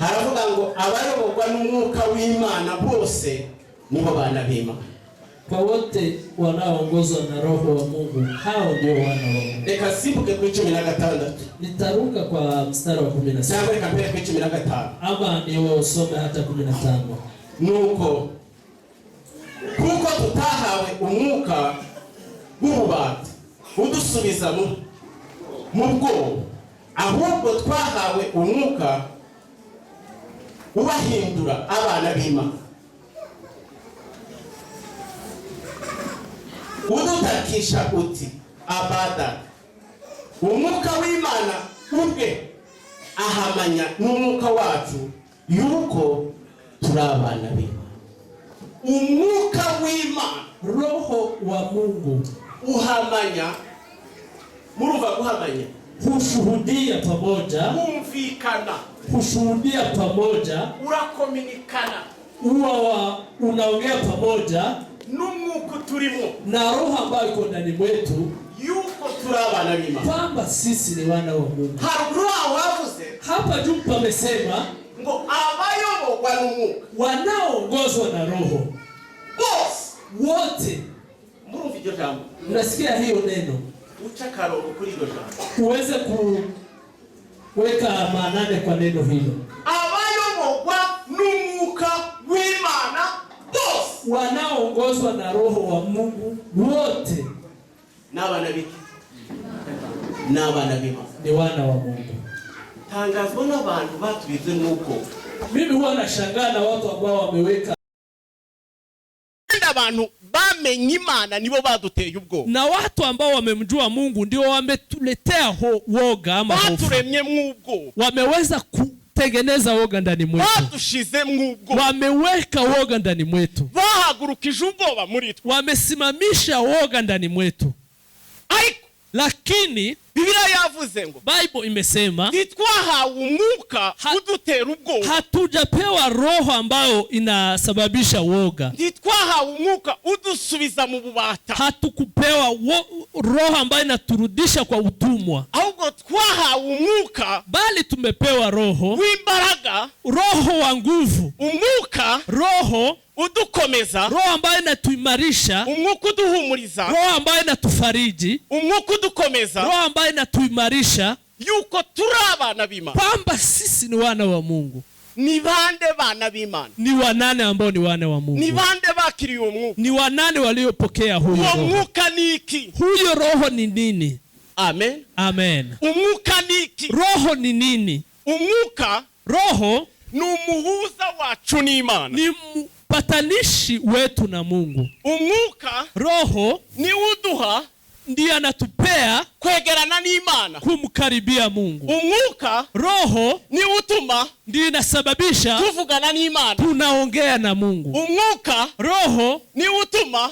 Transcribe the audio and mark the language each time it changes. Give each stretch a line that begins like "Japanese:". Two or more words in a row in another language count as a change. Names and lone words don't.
Kinyarwanda: Haravuga ngo abayoborwa n'Umwuka w'Imana bose nibo bana b'Imana.
Swahili: Kwa wote wanaoongozwa na Roho wa Mungu hao ndio wana wa Mungu.
Kinyarwanda: Reka simbuke ku 16.
Swahili: Nitaruka kwa mstari wa 17.
Kinyarwanda: Cyangwa reka mpere ku 15.
Swahili: Ama niwe usome hata 15.
Kinyarwanda: Nuko kuko tutahawe umwuka w'ububata udusubiza mu bwoba, ahubwo twahawe umwuka ubahindura abana b'Imana. Udutakisha uti abada, umwuka w'Imana ubwe ahamanya n'umwuka wacu yuko turi abana b'Imana. Umwuka w'Imana,
Swahili: Roho wa Mungu
Kinyarwanda: uhamanya, murumva guhamanya,
Swahili: hushuhudia pamoja,
Kinyarwanda: humvikana,
Swahili: hushuhudia pamoja,
Kinyarwanda: urakominikana,
Swahili: unaongea pamoja
Kinyarwanda: n'umwuka turimo
Swahili: na roho ambayo iko ndani mwetu
Kinyarwanda: yuko turi abana b'Imana,
Swahili: kwamba sisi ni wana wa Mungu.
Kinyarwanda: haruguru aho havuze
Swahili: Hapa juu pamesema
Kinyarwanda: ngo abayoborwa n'umwuka,
Swahili: wanaoongozwa na roho
Kinyarwanda: bose
Swahili: wote.
Kinyarwanda: murumva iryo jambo,
Swahili: Unasikia hiyo neno,
Kinyarwanda: uca akarongo kuri iryo jambo,
Swahili: uweze kuweka maanane kwa neno hilo.
Kinyarwanda: abayoborwa n'umwuka w'Imana bose,
Swahili: Wanaoongozwa na roho wa Mungu wote
Kinyarwanda: n'abana b'iki, n'abana b'Imana,
Swahili: ni wana wa Mungu.
Kinyarwanda: tangazwa n'abantu batubize nuko
Swahili: Mimi huwa nashangaa na watu ambao wameweka,
Kinyarwanda: abantu bamenye Imana nibo baduteye ubwoba,
Swahili: na watu ambao wamemjua Mungu ndio wametuletea woga ama hofu.
Kinyarwanda: baturemye mw'ubwoba,
Swahili: Wameweza kutengeneza woga ndani mwetu,
Kinyarwanda: badushize mw'ubwoba,
Swahili: wameweka woga ndani mwetu,
Kinyarwanda: bahagurukije ubwoba muri twe,
Swahili: wamesimamisha woga ndani mwetu.
Kinyarwanda: ariko
Swahili: Lakini
Kinyarwanda: Biblia yavuze ngo
Swahili: Bible imesema
Kinyarwanda: titwahawe umwuka udutera ubwoba,
Swahili: hatujapewa roho ambayo inasababisha woga,
Kinyarwanda: titwahawe umwuka udusubiza mu bubata,
Swahili: hatukupewa roho ambayo inaturudisha kwa utumwa,
Kinyarwanda: ahubwo twahawe umwuka
Swahili: bali tumepewa roho
Kinyarwanda: w'imbaraga,
Swahili: roho wa nguvu,
Kinyarwanda: umwuka
Swahili: roho
Kinyarwanda: udukomeza,
Swahili: roho ambayo inatuimarisha,
Kinyarwanda: umwuka uduhumuriza,
Swahili: roho ambayo inatufariji,
Kinyarwanda: umwuka udukomeza,
Swahili: roho ambayo inatuimarisha
Kinyarwanda: yuko turi abana b'Imana.
Swahili: kwamba sisi ni wana wa Mungu.
Kinyarwanda: Ni bande bana b'Imana?
Swahili: Ni wanane ambao ni wana wa Mungu.
Kinyarwanda: Ni bande bakiriye umwuka?
Swahili: Ni wanane waliopokea huyo roho.
Kinyarwanda: Umwuka ni iki?
Swahili: Huyo roho ni nini? Amen. Amen.
Kinyarwanda: Umwuka ni iki?
Swahili: Roho ni nini?
Kinyarwanda: Umwuka,
Swahili: roho
Kinyarwanda: ni umuhuza wacu n'Imana,
Swahili: ni mpatanishi wetu na Mungu.
Kinyarwanda: Umwuka,
Swahili: roho
Kinyarwanda: ni uduha,
Swahili: ndiye anatupea
Kinyarwanda: kwegerana n'Imana,
Swahili: kumkaribia Mungu.
Kinyarwanda: Umwuka,
Swahili: roho
Kinyarwanda: ni utuma,
Swahili: ndiye inasababisha
Kinyarwanda: tuvugana n'Imana,
Swahili: tunaongea na Mungu.
Kinyarwanda: Umwuka,
Swahili: roho
Kinyarwanda: ni utuma,